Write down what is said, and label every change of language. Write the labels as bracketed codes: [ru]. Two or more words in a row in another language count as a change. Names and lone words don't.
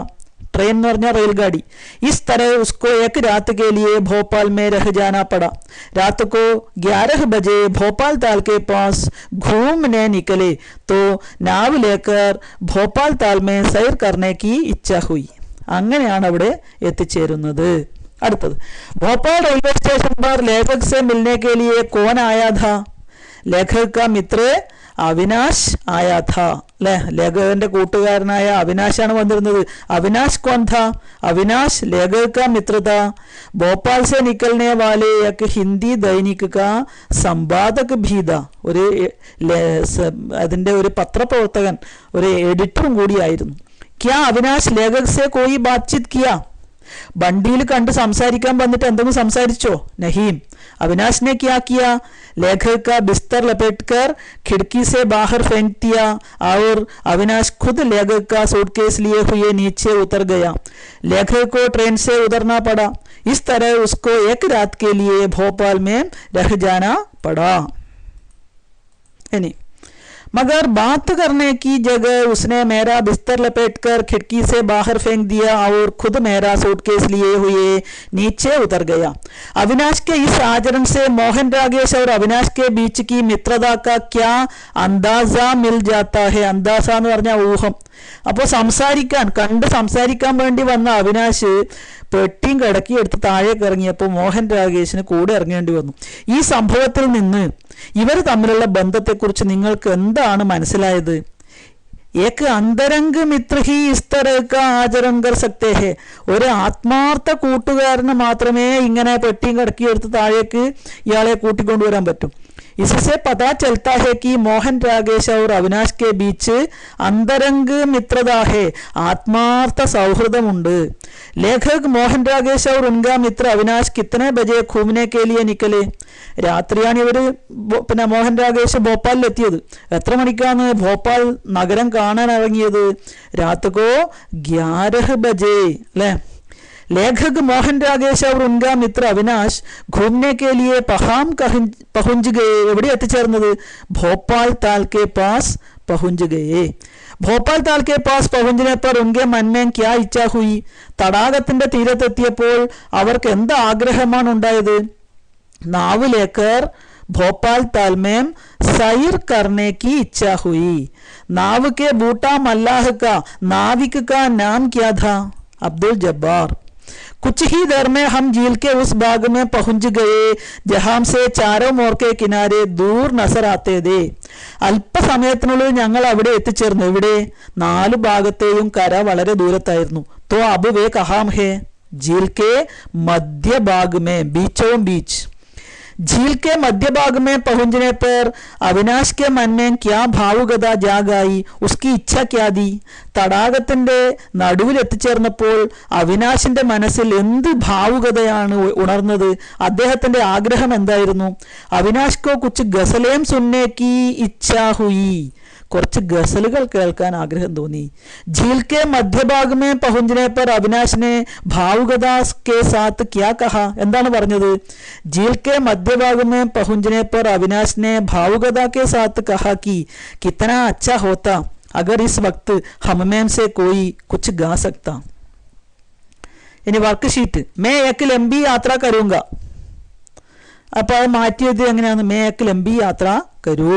[hi] ट्रेन में रेलगाड़ी. इस तरह उसको एक रात के लिए भोपाल में रह जाना पड़ा. रात को 11 बजे भोपाल ताल के पास घूमने निकले तो नाव लेकर भोपाल ताल में सैर करने की इच्छा हुई. [ml] അങ്ങനെയാണ് അവിടെ എത്തിച്ചേരുന്നത്. അടുത്തത് [hi] भोपाल रेलवे स्टेशन पर लेखक से मिलने के लिए कौन आया था? लेखक का मित्र अविनाश आया था. [ml] അല്ലെ? ലേഖകന്റെ കൂട്ടുകാരനായ അവിനാശാണ് വന്നിരുന്നത്. [hi] അവിനാശ് कौन था? अविनाश लेखक का मित्र था. भोपाल से निकलने वाले एक हिंदी दैनिक का संपादक भी था. [ml] ഒരു അതിന്റെ ഒരു പത്രപ്രവർത്തകൻ, ഒരു എഡിറ്ററും കൂടിയായിരുന്നു. [hi] क्या अविनाश लेखक से कोई बातचीत किया? [ml] बंडील കണ്ട് സംസാരിക്കാൻ വന്നിട്ട് എന്തെങ്കിലും സംസാരിച്ചോ? [hi] नहीं. अविनाश ने क्या किया? लेखक का बिस्तर लपेटकर खिड़की से बाहर फेंक दिया और अविनाश खुद लेखक का सूटकेस लिए हुए नीचे उतर गया. लेखक को ट्रेन से उतरना पड़ा. इस तरह उसको एक रात के लिए भोपाल में रह जाना पड़ा. मगर बात करने की जगह उसने मेरा बिस्तर लपेटकर खिड़की से बाहर फेंक दिया और खुद मेरा सूटकेस लिए हुए नीचे उतर गया। अविनाश के इस आचरण से मोहन रागेश और अविनाश के बीच की मित्रता का क्या अंदाजा मिल जाता है। [ml] अंदाजा എന്ന് പറഞ്ഞാൽ ഊഹം. അപ്പോൾ സംസാരിക്കാൻ വേണ്ടി വന്ന അവിനാശ് പെട്ടിയും കിടക്കി എടുത്ത് താഴേക്ക് ഇറങ്ങിയപ്പോൾ മോഹൻ രാഗേഷിന് കൂടെ ഇറങ്ങേണ്ടി വന്നു. ഈ സംഭവത്തിൽ നിന്ന് ഇവർ തമ്മിലുള്ള ബന്ധത്തെക്കുറിച്ച് നിങ്ങൾക്ക് എന്താണ് മനസ്സിലായത്? [hi] एक अंतरंग मित्र ही इस तरह का आचरण कर सकते हैं. [ml] ഒരു ആത്മാർത്ഥ കൂട്ടുകാരന് മാത്രമേ ഇങ്ങനെ പെട്ടിയും കിടക്കി എടുത്ത് താഴേക്ക് ഇയാളെ കൂട്ടിക്കൊണ്ടുവരാൻ പറ്റും. [hi] इससे पता चलता है कि मोहन रागेश और अविनाश के बीच अंतरंग मित्रता है, [ml] ആത്മാർത്ഥ സൗഹൃദമുണ്ട്. [hi] लेखक मोहन रागेश और उनका मित्र अविनाश कितने बजे घूमने के लिए निकले? [ml] രാത്രിയാണ് ഇവർ പിന്നെ മോഹൻ രാഗേഷ് ഭോപ്പാലിലെത്തിയത്. എത്ര മണിക്കാണ് ഭോപ്പാൽ നഗരം കാണാൻ ഇറങ്ങിയത്? രാത്രിക്കോ 11 बजे അല്ലേ? [hi] लेखक मोहन रागेश और उनका मित्र अविनाश घूमने के लिए पहुंच गए. [ml] എവിടെ എത്തിച്ചേർന്നത്? [hi] भोपाल ताल के पास पहुंच गए. भोपाल ताल के पास पहुंचने पर उनके मन में क्या इच्छा हुई? തടാകത്തിന്റെ തീരത്തെത്തിയപ്പോൾ അവർക്ക് എന്ത് ആഗ്രഹമാണ് ഉണ്ടായത്? नाव लेकर भोपाल ताल में सैर करने की इच्छा हुई. नाव के बूटा मल्लाह का नाविक का नाम क्या था? अब्दुल जब्बार. कुछ ही देर में हम झील के उस भाग में पहुंच गए जहां से चारों मोर के किनारे दूर नजर आते थे. [ml] അല്പസമയത്തിനുള്ളിൽ ഞങ്ങൾ അവിടെ എത്തിച്ചേർന്നു. ഇവിടെ 4 ഭാഗത്തെയും കര വളരെ ദൂരത്തായിരുന്നു. [hi] तो अब वे कहाँ है? झील के मध्य भाग में, बीचों बीच. झील के मध्य भाग में पहुंचने पर अविनाश के मन में क्या भावुकता जाग आई? उसकी इच्छा क्या थी? [ml] തടാകത്തിന്റെ നടുവിൽ എത്തിച്ചേർന്നപ്പോൾ അവിനാശിന്റെ മനസ്സിൽ എന്ത് ഭാവുകതയാണ് ഉണർന്നത്? അദ്ദേഹത്തിന്റെ ആഗ്രഹം എന്തായിരുന്നു? [hi] अविनाश को कुछ ग़ज़लें सुनने की इच्छा हुई. [ml] കുറച്ച് ഗസലുകൾ കേൾക്കാൻ ആഗ്രഹം തോന്നി. [hi] झील के मध्य भाग में पहुंचने पर अविनाश ने भावुकता के साथ क्या कहा? [ml] എന്താണ് പറഞ്ഞത്? [hi] झील के मध्य भाग में पहुंचने पर अविनाश ने भावुकता के साथ कहा कि कितना अच्छा होता अगर इस वक्त हम में से कोई कुछ गा सकता. [ml] ഇനി വർക്ക് ഷീറ്റ്. [hi] मैं एक लंबी यात्रा करूंगा. [ml] അപ്പോൾ അത് മാറ്റിയത് എങ്ങനെയാണ്? [hi] मैं एक लंबी यात्रा करूं.